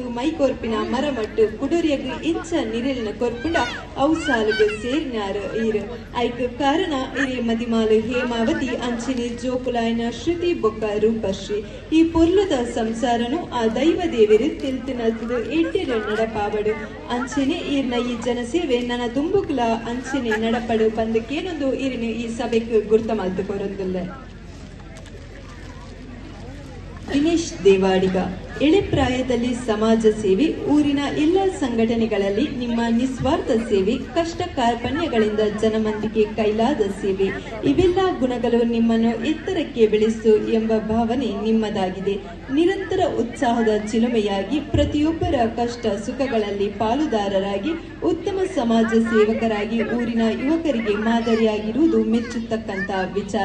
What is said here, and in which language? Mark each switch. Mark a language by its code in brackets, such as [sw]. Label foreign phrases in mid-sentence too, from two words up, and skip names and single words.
[tcy] ಮೈ ಕೊರ್ಪಿನ ಮರಮಟ್ಟು ಕುಡೋರಿಯಗ್ ಇಂಚ ನಿರಲಿನ ಕೊರ್ಪುಂಡ ಅವು ಸಾಲುಗ ಸೇರಿನಾರು ಈರು ಐಕ್ ಕಾರಣ ಇರಿ ಮದಿಮಾಲು ಹೇಮಾವತಿ ಅಂಚಿನಿ ಜೋಕುಲಾಯನ ಶ್ರುತಿ ಬೊಕ್ಕ ರೂಪಶ್ರೀ ಈ ಪೊರ್ಲದ ಸಂಸಾರನು ಆ ದೈವ ದೇವರು ತಿಲ್ತಿನಲ್ತದು ಎಡ್ಡೆರ ನಡಪಾವಡು ಅಂಚೆನೆ ಈರ್ನ ಈ ಜನಸೇವೆ ನನ್ನ ದುಂಬುಕುಲ ಅಂಚೆನೆ ನಡಪಡು ಬಂದಕ್ಕೇನೊಂದು ಇರಿನ ಈ ಸಭೆಗೆ ಗುರ್ತ ಮಲ್ತು ಕೊರೊಂದಿಲ್ಲ. [kn] ದಿನೇಶ್ ದೇವಾಡಿಗ ಎಳೆ ಪ್ರಾಯದಲ್ಲಿ ಸಮಾಜ ಸೇವೆ ಊರಿನ ಎಲ್ಲ ಸಂಘಟನೆಗಳಲ್ಲಿ ನಿಮ್ಮ ನಿಸ್ವಾರ್ಥ ಸೇವೆ ಕಷ್ಟ ಕಾರ್ಪಣ್ಯಗಳಿಂದ ಜನಮಂದಿಗೆ ಕೈಲಾದ ಸೇವೆ ಇವೆಲ್ಲ ಗುಣಗಳು ನಿಮ್ಮನ್ನು ಎತ್ತರಕ್ಕೆ ಬೆಳೆಸು ಎಂಬ ಭಾವನೆ ನಿಮ್ಮದಾಗಿದೆ. ನಿರಂತರ ಉತ್ಸಾಹದ ಚಿಲುಮೆಯಾಗಿ ಪ್ರತಿಯೊಬ್ಬರ ಕಷ್ಟ ಸುಖಗಳಲ್ಲಿ ಪಾಲುದಾರರಾಗಿ ಉತ್ತಮ ಸಮಾಜ ಸೇವಕರಾಗಿ ಊರಿನ ಯುವಕರಿಗೆ ಮಾದರಿಯಾಗಿರುವುದು ಮೆಚ್ಚುತ್ತಕ್ಕಂತ ವಿಚಾರ.